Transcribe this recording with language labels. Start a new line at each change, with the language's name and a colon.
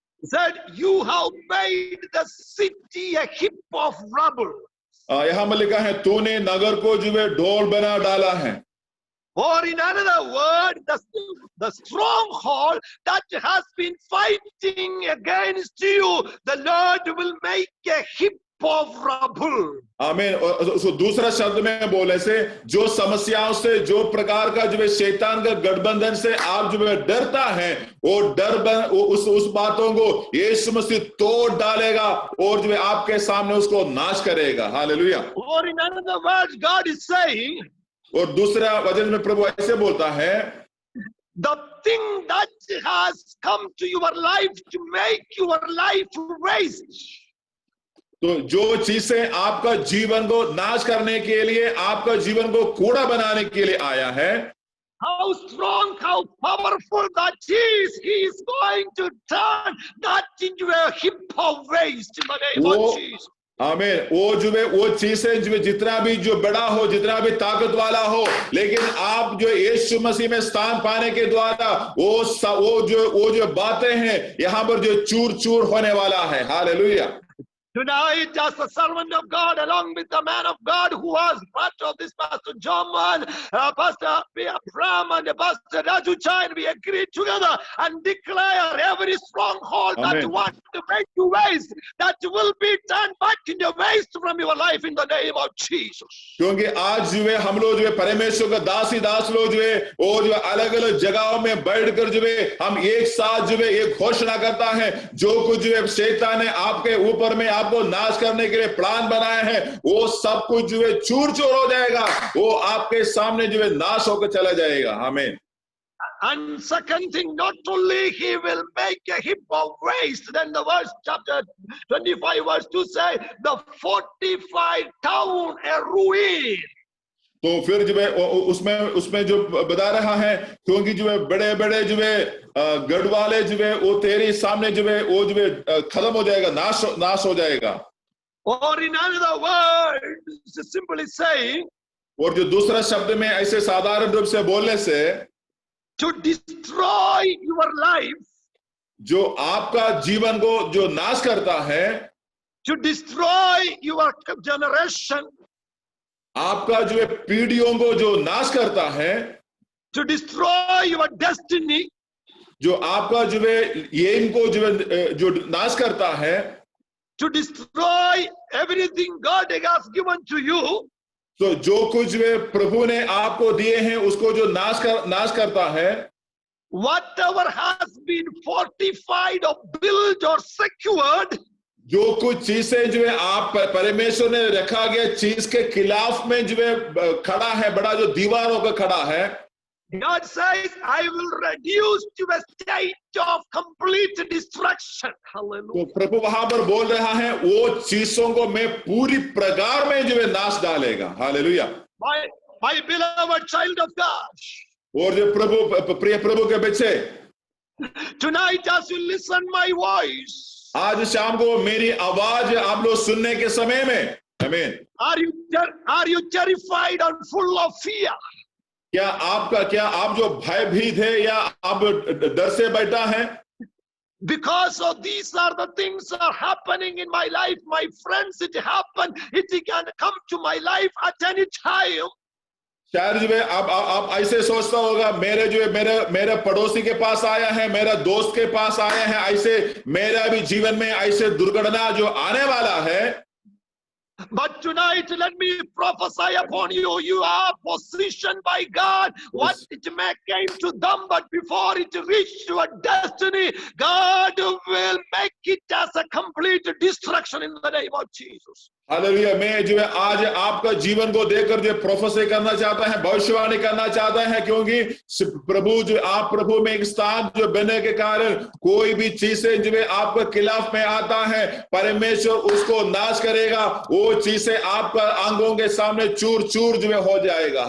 English: that you have made the city a heap of rubble.
Hindi: यहाँ में लिखा है तूने नगर को जो है ढोल बना डाला है।
English: Or in another word, the stronghold that has been fighting against you, the Lord will make a heap of rubble.
Hindi: आमीन। और दूसरा शब्द में बोले से जो समस्याओं से जो प्रकार का जो है शैतान का गठबंधन से आप जो है डरता है, वो डर उस बातों को यीशु मसीह तोड़ डालेगा और जो है आपके सामने उसको नाश करेगा। Hallelujah.
English: Or in another word, God is saying,
Hindi: और दूसरा वचन में प्रभु ऐसे बोलता है,
English: the thing that has come to your life to make your life waste.
Hindi: तो जो चीजें आपका जीवन को नाश करने के लिए, आपका जीवन को कूड़ा बनाने के लिए आया है,
English: how strong, how powerful that is, he is going to turn that into a heap of waste in the name of Jesus.
Hindi: आमीन। वो जो है वो चीजें जो जितना भी जो बड़ा हो, जितना भी ताकत वाला हो, लेकिन आप जो यीशु मसीह में स्थान पाने के द्वारा वो जो बातें हैं यहाँ पर जो चूर चूर होने वाला है। Hallelujah.
English: Tonight, as a servant of God, along with the man of God who was part of this, Pastor John, Pastor Abraham, and Pastor Raju Chain, we agree together and declare every stronghold that wants to make you waste, that will be turned back into waste from your life in the name of Jesus.
Hindi: क्योंकि आज जो है हम लोग जो है परमेश्वर का दास लोग जो है वो जो अलग अलग जगहों में बैठकर जो है हम एक साथ जो है एक घोषणा करता है, जो कुछ जो है शैतान ने आपके ऊपर में आपको नाश करने के लिए प्लान बनाया है, वो सब कुछ जो है चूर चूर हो जाएगा, वो आपके सामने जो है नाश होकर चला जाएगा। आमीन।
English: And second thing, not only he will make a heap of waste, then the verse chapter 25 verse 2 say, the fortified town a ruin.
Hindi: तो फिर जो है उसमें जो बता रहा है, क्योंकि जो है बड़े बड़े जो है गढ़ वाले जो है वो तेरे सामने जो है वो जो है खत्म हो जाएगा, नाश हो जाएगा।
English: Or in another words, simply saying,
Hindi: और जो दूसरा शब्द में ऐसे साधारण रूप से बोलने से,
English: to destroy your life,
Hindi: जो आपका जीवन को जो नाश करता है,
English: to destroy your generation,
Hindi: आपका जो है पीढ़ियों को जो नाश करता है,
English: to destroy your destiny,
Hindi: जो आपका जो है ये इनको जो है जो नाश करता है,
English: to destroy everything God has given to you,
Hindi: तो जो कुछ वे प्रभु ने आपको दिए हैं उसको जो नाश करता है,
English: whatever has been fortified or built or secured,
Hindi: जो कुछ चीजें जो है आप परमेश्वर ने रखा गया चीज के खिलाफ में जो है खड़ा है, बड़ा जो दीवारों का खड़ा है,
English: God says, I will reduce to a state of complete destruction.
Hindi: तो
English: Hallelujah.
Hindi: प्रभु वहां पर बोल रहा है वो चीजों को मैं पूरी प्रकार में जो है नाश डालेगा। Hallelujah.
English: My beloved child of God,
Hindi: और जो प्रिय प्रभु के बच्चे,
English: tonight as you listen my voice,
Hindi: आज शाम को मेरी आवाज आप लोग सुनने के समय में, आमीन,
English: are you terrified and full of fear?
Hindi: क्या आप जो भयभीत है या आप डर से बैठा है?
English: Because of these are the things are happening in my life, my friends, it happened, it can come to my life at any time.
Hindi: शायद जो है आप ऐसे सोचता होगा, मेरे पड़ोसी के पास आया है, मेरा दोस्त के पास आया है, ऐसे मेरा भी जीवन में ऐसे दुर्घटना जो आने वाला है।
English: But tonight, let me prophesy upon you. You are positioned by God. What it may came to them, but before it reached your destiny, God will make it as a complete destruction in the name of Jesus.
Hindi: Hallelujah. मैं जो है आज आपका जीवन को देखकर जो prophecy करना चाहता है, भविष्यवाणी करना चाहता है, क्योंकि प्रभु जो आप प्रभु में एक स्थान जो बनने के कारण कोई भी चीजें जो है आपके खिलाफ में आता है, परमेश्वर उसको नाश करेगा, वो चीजें आपका आंगों के सामने चूर चूर जो है हो जाएगा।